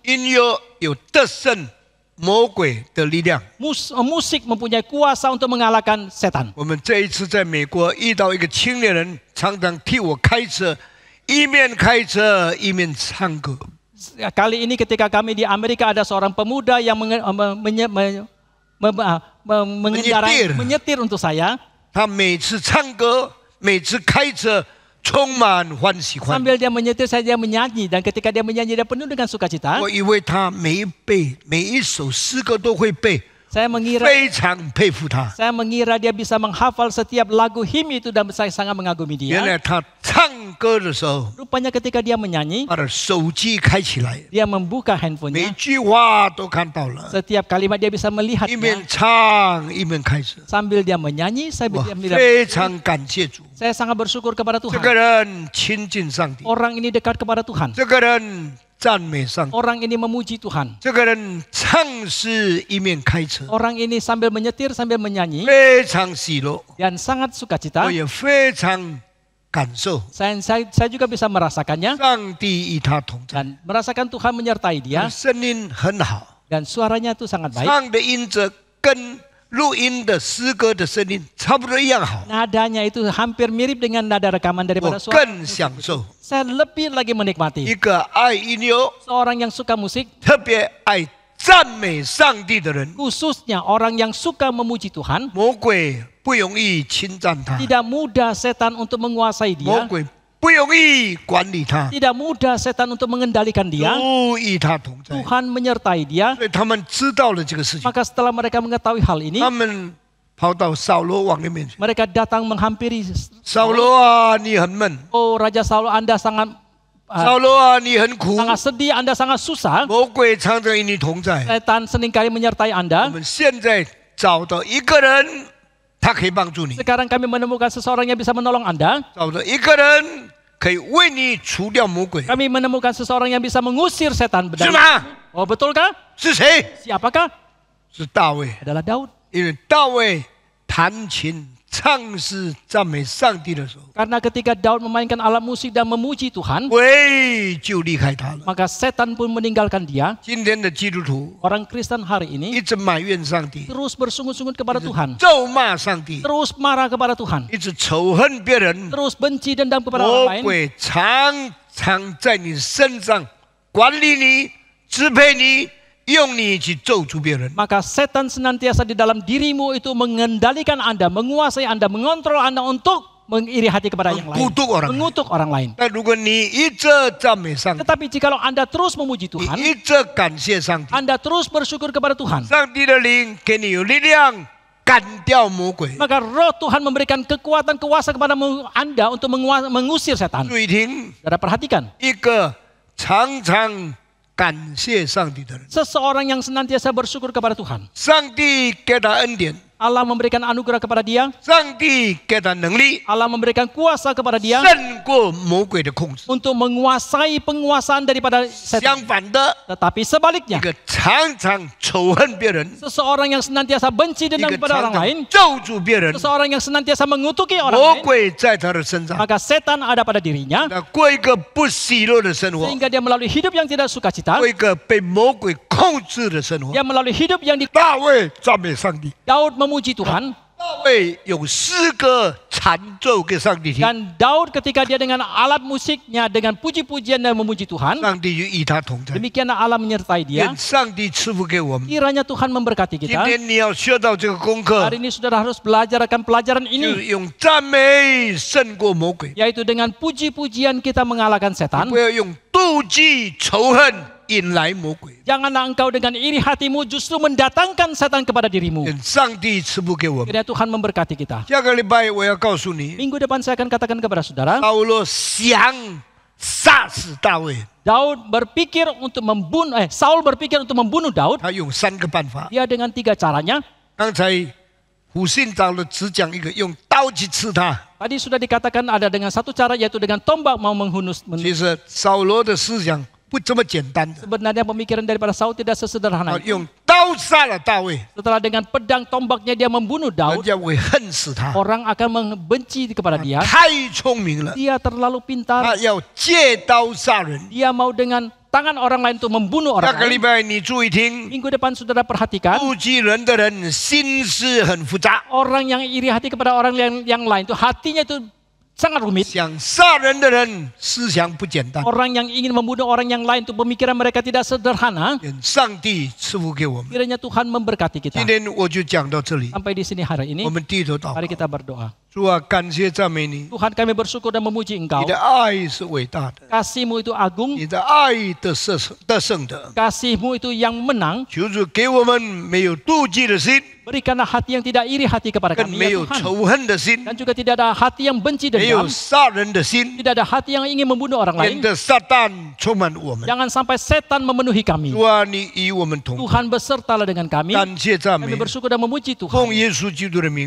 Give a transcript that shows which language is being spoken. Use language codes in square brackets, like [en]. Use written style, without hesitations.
[zh] 音乐有得胜魔鬼的力量。 [id] Musik mempunyai kuasa untuk mengalahkan setan. [zh] 我们这一次在美国遇到一个青年人，常常替我开车，一面开车一面唱歌。 [id] Kali ini ketika kami di Amerika ada seorang pemuda yang menyetir untuk saya. [zh] 他每次唱歌，每次开车，充满欢喜欢。 [id] Sambil dia menyetir saya dia menyanyi, dan ketika dia menyanyi dia penuh dengan sukacita. [zh] 我以为他每一首诗歌都会背， [id] Saya mengira [zh] 非常佩服他。 [id] dia bisa menghafal setiap lagu him itu dan saya sangat mengagumi [zh] 原 [id] dia. [zh] 来他唱歌的时候， [id] Rupanya ketika dia menyanyi, [zh] 他的手机开起来， [id] dia membuka [zh] 每 [id] handphonenya. [zh] 句话都看到了， [id] Setiap kalimat dia bisa [zh] 一 [id] melihatnya. [zh] 面唱一面开车。 [id] Sambil dia menyanyi, [zh] 我 [id] dia [zh] 非常感谢主， [id] saya sangat bersyukur kepada [zh] 这 [id] Tuhan. [zh] 个人亲近上帝， [id] Orang ini dekat kepada Tuhan. [zh] 这个人赞美上帝， [id] Orang ini memuji Tuhan. [zh] 这个人唱诗一面开车， [id] Orang ini sambil menyetir sambil menyanyi [zh] 非常喜乐， [id] dan sangat sukacita. [zh] 我也非常感受 [id] Saya juga bisa merasakannya [zh] 上帝与他同在， [id] dan merasakan Tuhan menyertai dia [zh] 的声音很好， [id] dan suaranya itu sangat baik. [zh] 唱的音质跟录音的诗歌的声音差不多一样好， [id] Nadanya itu hampir mirip dengan nada rekaman [zh] 我 [id] daripada suara. [zh] 更享受。 [id] Saya lebih lagi menikmati. [zh] 个爱音乐、 [id] Seorang yang suka musik, [zh] 特别爱赞美上帝的人， [id] khususnya orang yang suka memuji Tuhan, [zh] 魔鬼不容易侵占他， [id] tidak mudah setan untuk menguasai [zh] 魔 [id] dia, [zh] 鬼不容易管理他， [id] tidak mudah setan untuk mengendalikan dia. [zh] 主与他同在。 [id] Tuhan menyertai dia. [zh] 所以他们知道了这个事情， [id] Maka setelah mereka mengetahui hal ini, [zh] 他们跑到扫罗王的面前， [id] mereka datang menghampiri. [zh] 扫罗啊，你很闷； [id] Oh Raja Saul, Anda sangat [zh] 扫罗啊，你很苦。 [id] sangat sedih, Anda sangat susah. [zh] 魔鬼常常与你同在。 [id] Setan seringkali menyertai [zh] 我 [id] Anda. [zh] 们现在找到一个人，他可以帮助你； [id] Sekarang kami menemukan seseorang yang bisa menolong Anda. [zh] 找到一个人可以为你除掉魔鬼， [id] Kami menemukan seseorang yang bisa mengusir setan. [zh] 是吗？ [id] Oh betulkah? [zh] 是谁？ [id] Siapakah? [zh] 是大卫， [id] Adalah Daud. [zh] 因为大卫弹琴、唱诗、赞美上帝的时候， [id] Karena ketika Daud memainkan alat musik dan memuji Tuhan, [zh] 鬼就离开他了。 [id] maka setan pun meninggalkan dia. [zh] 今天的基督徒 [id] Orang Kristen hari [zh] 一 [id] ini [zh] 直埋怨上帝， [id] terus bersungut-sungut kepada Tuhan, [zh] 咒骂上帝， [id] terus marah kepada Tuhan, [zh] 一直仇恨别人。 [id] terus benci dendam kepada [zh] 魔 [id] orang lain. [zh] 鬼常常在你身上管理你、支配你，用你去咒诅别人。 [id] Maka setan senantiasa di dalam dirimu itu mengendalikan Anda, menguasai Anda, mengontrol Anda untuk mengiri hati kepada yang lain, Mengutuk orang lain. mengutuk orang lain. [zh] 但如果你一直赞美上帝， [id] Tetapi jikalau Anda terus memuji [zh] 你 [id] Tuhan, [zh] 一直感谢上帝， [id] Anda terus bersyukur kepada Tuhan, [zh] 上帝的灵给你有力量干掉魔鬼。 [id] maka roh Tuhan memberikan kekuatan kuasa kepada Anda untuk mengusir setan. [zh] 注意听， [id] Saudara perhatikan, [zh] 一个常常感谢上帝的人， [id] seseorang yang senantiasa bersyukur kepada Tuhan. [zh] 上帝给他恩典， [id] Allah memberikan anugerah kepada dia. [zh] 上帝给他能力， [id] Allah memberikan kuasa kepada dia [zh] 胜过魔鬼的控制。 [id] untuk menguasai penguasaan daripada setan. [zh] 相反的， [id] Tetapi sebaliknya, [zh] 个常常仇恨别人， [id] seseorang yang senantiasa benci dendam kepada [zh] 常 [id] orang lain, [zh] 常咒诅别人， [id] seseorang yang senantiasa mengutuki orang [zh] 魔 [id] lain, [zh] 鬼在他的身上， [id] maka setan ada pada dirinya [zh] 那过一个不喜乐的生活， [id] sehingga dia melalui hidup yang tidak sukacita, [zh] 过一个被魔鬼控制的生活。 [id] dia melalui hidup yang di [zh] 大卫赞美上帝， [id] Daud memuji Tuhan, [zh] 大卫用诗歌弹奏给上帝听， [id] dan Daud ketika dia dengan alat musiknya dengan puji-pujian dan memuji Tuhan, [zh] 上帝就与他同在。 [id] demikianlah Allah menyertai dia. [zh] 愿上帝赐福给我们。 [id] Kiranya Tuhan memberkati [zh] 今 [id] kita. [zh] 天你要学到这个功课， [id] Hari ini saudara harus belajar akan pelajaran [zh] 就 [id] ini, [zh] 是用赞美胜过魔鬼， [id] yaitu dengan puji-pujian kita mengalahkan setan. [zh] 不要用妒忌仇恨引来魔鬼。 [id] Janganlah engkau dengan iri hatimu justru mendatangkan setan kepada dirimu. [zh] 愿上帝赐福给我们。 [id] Kiranya Tuhan memberkati kita. [zh] 下个礼拜我要告诉你， [id] Minggu depan saya akan katakan kepada saudara, [zh] 扫罗想杀死大卫， [id] Daud berpikir untuk membunuh, Saul berpikir untuk membunuh Daud. [zh] 他用3个办法。 [id] Dia dengan 3 caranya. [zh] 刚才胡信长的只讲一个，用刀去刺他。 [id] Tadi sudah dikatakan ada dengan satu cara, yaitu dengan tombak mau menghunus. [zh] 其实扫罗的思想不这么简单的， [id] Sebenarnya pemikiran daripada Saul tidak sesederhana [zh] 他 [id] itu. [zh] 用刀杀了大卫， [id] Setelah dengan pedang tombaknya dia membunuh [zh] 人 [id] Daud, [zh] 家会恨死他。 [id] orang akan membenci kepada dia. [zh] 太聪明了， [id] Dia terlalu pintar. [zh] 他要借刀杀人。 [id] Dia mau dengan tangan orang lain untuk membunuh [zh] 下 [id] orang [zh] 个礼 [id] lain. [zh] 拜你注意听， [id] Minggu depan saudara perhatikan, [zh] 妒忌人的人心思很复杂， [id] orang yang iri hati kepada orang yang lain itu hatinya itu sangat rumit. [zh] 想杀人的人思想不简单。 [id] Orang yang ingin membunuh orang yang lain itu pemikiran mereka tidak sederhana. [zh] 愿上帝赐福给我们。 [id] Kiranya Tuhan memberkati kita. [zh] 今天我就讲到这里， [id] Sampai di sini hari ini, [zh] 我们低头祷 [id] mari [zh] 告。 [id] kita berdoa. [zh] 主啊，感谢赞美你， [id] Tuhan, kami bersyukur dan memuji [zh] 你 [id] Engkau. [zh] 的爱是伟大的， [id] Kasih-Mu itu agung, [zh] 你的爱得胜的。 [id] kasih-Mu itu yang menang. [zh] 求主给我们没有妒忌的心， [id] Berikanlah hati yang tidak iri hati kepada [zh] 更 [id] kami, 没 ya Tuhan. [zh] 仇恨的心， [id] Dan juga tidak ada hati yang benci [zh] 没有 [id] dendam, [zh] 杀人的心， [id] tidak ada hati yang ingin membunuh orang [zh] 免 [id] lain. [zh] 得撒旦充满我们。 [id] Jangan sampai setan memenuhi kami. [zh] 主啊，你与我们同在， [id] Tuhan besertalah dengan kami. [zh] 感谢赞美 [id] Kami，bersyukur dan memuji [zh] 奉 [id] Tuhan. [zh] 耶稣基督的名，